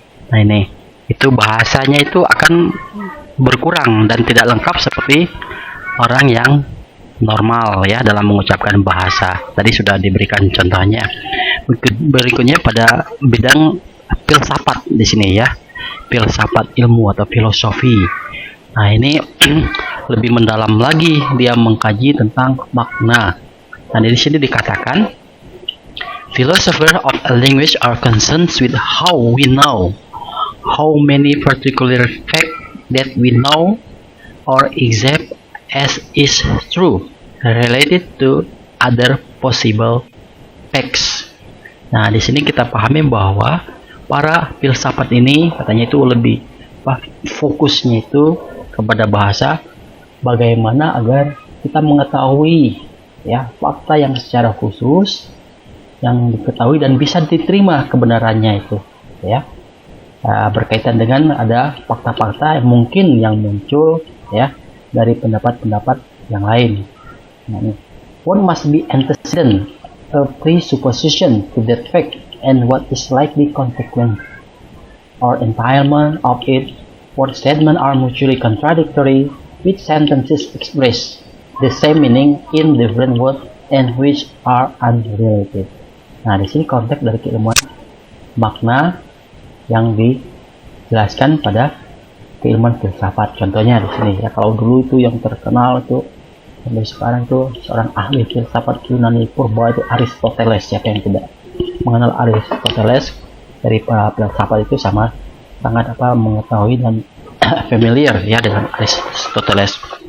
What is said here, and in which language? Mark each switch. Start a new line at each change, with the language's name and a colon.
Indonesian: Nah, ini itu bahasanya itu akan berkurang dan tidak lengkap seperti orang yang normal ya dalam mengucapkan bahasa. Tadi sudah diberikan contohnya. Berikutnya pada bidang filsafat di sini ya, filsafat ilmu atau filosofi. Nah, ini lebih mendalam lagi, dia mengkaji tentang makna.
English: Nah, di sini dikatakan philosophers of a language are concerned with how we know how many particular fact that we know or accept as is true related to other possible facts.
Indonesian: Nah, di sini kita pahami bahwa para filsafat ini katanya itu lebih fokusnya itu kepada bahasa, bagaimana agar kita mengetahui ya fakta yang secara khusus yang diketahui dan bisa diterima kebenarannya itu ya. Berkaitan dengan ada fakta-fakta yang mungkin yang muncul ya dari pendapat-pendapat yang lain.
English: Nah, what must be antecedent, a presupposition to that fact, and what is likely consequence or entailment of it. Word statements are mutually contradictory, with sentences express the same meaning in different words and which are unrelated.
Indonesian: Nah, di sini konteks dari keilmuan makna yang dijelaskan pada keilmuan filsafat. Contohnya di sini ya, kalau dulu itu yang terkenal itu sampai sekarang tuh seorang ahli filsafat Yunani purba itu Aristoteles. Siapa yang tidak mengenal Aristoteles dari filsafat itu sangat mengetahui dan familiar ya dengan Aristoteles.